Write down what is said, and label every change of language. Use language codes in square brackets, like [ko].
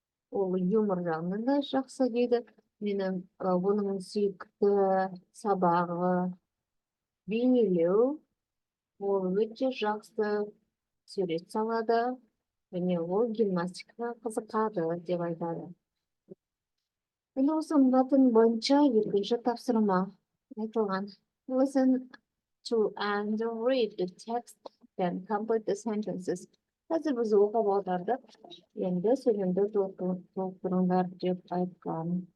[kk] Ол юмор жағынан да жақсы дейді. Менің оның сүйікті сабағы бейнелеу. Ол өте жақсы сурет салады. Және ол гимнастикаға қызықады деп айтады. Енді осы мәтін бойынша екінші тапсырма айтылған. [en] Listen to and read the text, then complete the sentences. [kk] Қазір біз оқып отырдық. Енді сөйлемді толықтырыңдар деп айтқан.